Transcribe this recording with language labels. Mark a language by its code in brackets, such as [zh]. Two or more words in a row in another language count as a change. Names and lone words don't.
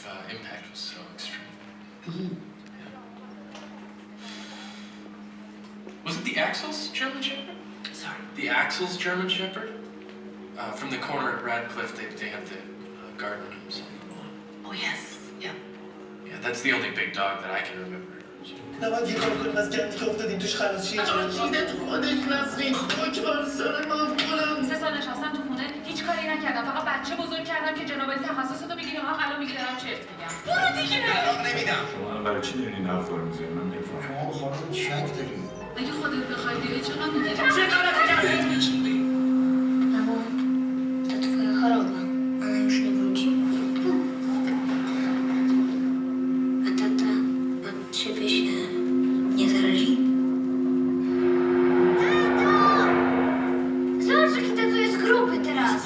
[en] impact was so extreme. Yeah. Was it the Axel's German Shepherd? Sorry? The Axel's German Shepherd? From the corner at Radcliffe, they have the garden rooms. Oh yes, yeah. Yeah, that's the only big dog that I can remember. [fa] نباید یه کار کنیم از گندی که افتادیم توش خلاص شیم. چیده تو خودش نسرین خاک سر من کنم. 3 سال نشستم تو خونه هیچ کاری نکردم، فقط بچه بزرگ کردم که جناب علی تخصصتو بگیریم. هم الان میگی دارم چرت میگم. برو دیگه. طلاق نمیدم. شما برای چی دارین این حرفا رو میزنید؟ من نمیفهمم. شما به خانم شک دارید. اگه خودت بخوای بیای چرا میگی؟ چه غلطی کردی میشینی؟ [pl] Mamo, to twoja choroba. Ona już nie wróci. A tata od ciebie się nie zarazi? Zobacz, jaki tato jest gruby teraz.